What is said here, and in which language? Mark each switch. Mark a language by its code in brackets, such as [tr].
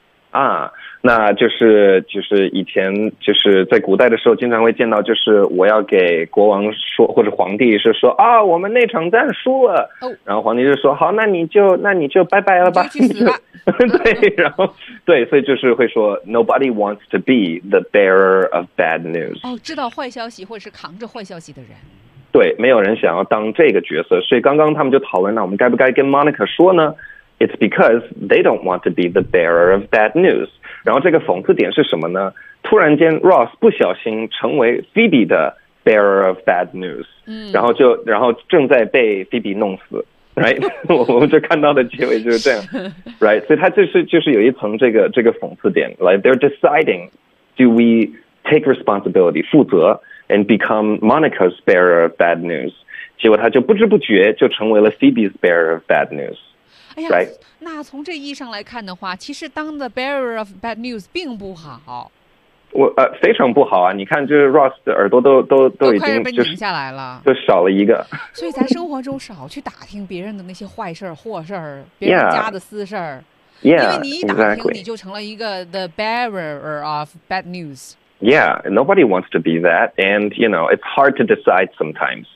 [zh] 啊，那就是以前就是在古代的时候，经常会见到，就是我要给国王说或者皇帝是说啊，我们那场战输了，然后皇帝就说好，那你就拜拜了吧，去死吧。对，然后对，所以就是会说 [en] nobody wants to be the bearer of bad news。 [zh] 哦，知道坏消息或者是扛着坏消息的人。对，没有人想要当这个角色，所以刚刚他们就讨论，那我们该不该跟 Monica 说呢？ [en] It's because they don't want to be the bearer of bad news. [zh] 然后这个讽刺点是什么呢？突然间 ，Ross 不小心成为 Phoebe 的 [en] bearer of bad news. 嗯， [zh] 然后正在被 Phoebe 弄死 ，right？我们就看到的结尾就是这样，right？ 所以他就是有一层这个讽刺点 ， [en] like they're deciding, do we take responsibility 负责 and become Monica's bearer of bad news？ [zh] 结果他就不知不觉就成为了 [en] Phoebe's bearer of bad news。哎呀， right. [zh] 那从这意义上来看的话，其实当 [en] the bearer of bad news [zh] 并不好。我非常不好啊！你看，就是 Ross 的耳朵都已经快被拧下来了，就少了一个。所以咱生活中少去打听别人的那些坏事儿、祸事儿、别人家的私事儿， yeah, 因为你一打听， [en] exactly. [zh] 你就成了一个 the bearer of bad news。 [en] Yeah, nobody wants to be that, and you know it's hard to decide sometimes.、